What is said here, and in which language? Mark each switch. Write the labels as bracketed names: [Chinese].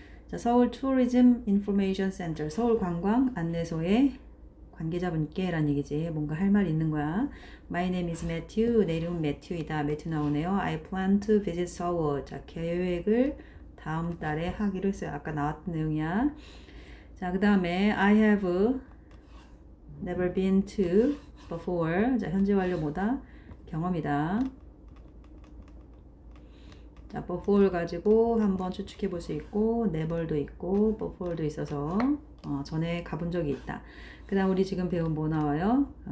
[Korean] 자, 서울 투어리즘 인포메이션 센터, 서울 관광 안내소의 관계자분께 라는 얘기지. 뭔가 할 말이 있는 거야. [English] My name is Matthew. [Korean] 내 이름은 매튜이다. 매튜 나오네요. [English] I plan to visit Seoul. [Korean] 자, 계획을 다음 달에 하기로 했어요. 아까 나왔던 내용이야. 자, 그 다음에 [English] I have never been to before. [Korean] 자, 현재 완료 뭐다? 경험이다. 자, before 가지고 한번 추측해 볼 수 있고, never도 있고, before도 있어서 전에 가본 적이 있다. 그 다음 우리 지금 배운 뭐 나와요?